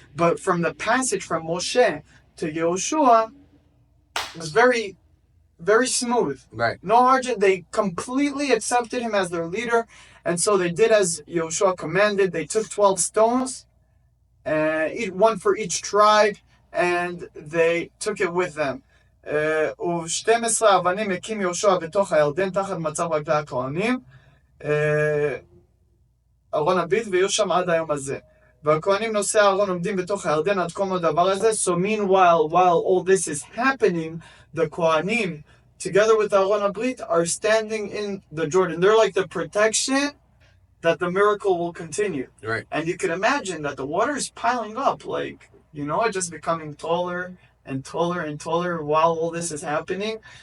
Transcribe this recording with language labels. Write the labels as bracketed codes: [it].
[en] But from the passage from Moshe to Yehoshua, it was very, very smooth. Right. No hardship. They completely accepted him as their leader. And so they did as Yehoshua commanded. They took 12 stones, one for each tribe, and they took it with them. [he] ו-12 אבנים הקים יהושע בתוך הירדן תחת מצב רגלי הכהנים, ארון הברית, ויהיו שם עד היום הזה. והכהנים נושאי הארון עומדים בתוך הירדן עד כל הדבר הזה. [en] So meanwhile, while all this is happening, the Kohanim, together with Aron HaBrit, are standing in the Jordan. They're like the protection that the miracle will continue. Right. And you can imagine that the water is piling up, just becoming taller and taller and taller while all this is happening.